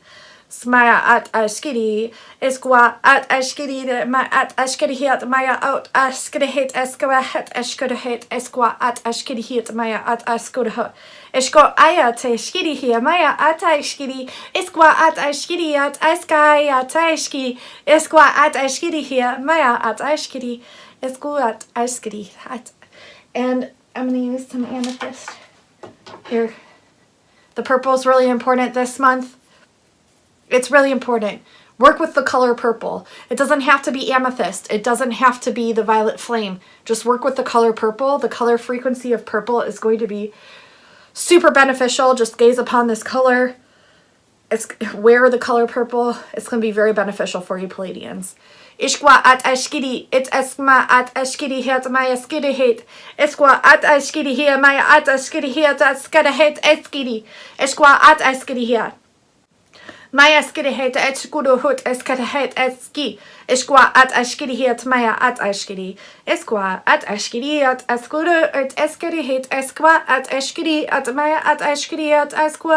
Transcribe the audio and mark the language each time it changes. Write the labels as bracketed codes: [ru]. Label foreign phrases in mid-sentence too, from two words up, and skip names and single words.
[en] Smaya at ashkiri, esqua at ashkiri, ma at ashkiri hit, maya out ashkiri hit, esqua het ashkiri hit, esqua at ashkiri hit, maya at ashkiri hit, esqua aya te ashkiri here, maya at ashkiri, esqua at ashkiri at askai at ashkiri, esqua at ashkiri here, maya at ashkiri, esqua at ashkiri hat. And I'm going to use some amethyst here. The purple is really important this month. It's really important. Work with the color purple. It doesn't have to be amethyst. It doesn't have to be the violet flame. Just work with the color purple. The color frequency of purple is going to be super beneficial. Just gaze upon this color. Wear the color purple. It's going to be very beneficial for you Pleiadians. Ishqua at ashkiri, it esma at ashkiri het maya skiri het. Esqua at ashkiri here, maya at ashkiri here, at skara het eskiri. Esqua at ashkiri here. Maya skiri het eskuru hut eskara het eski. Esqua at ashkiri het maya at ashkiri. Esqua at ashkiri at eskuru at eskiri het esqua at ashkiri at maya at ashkiri at esqua.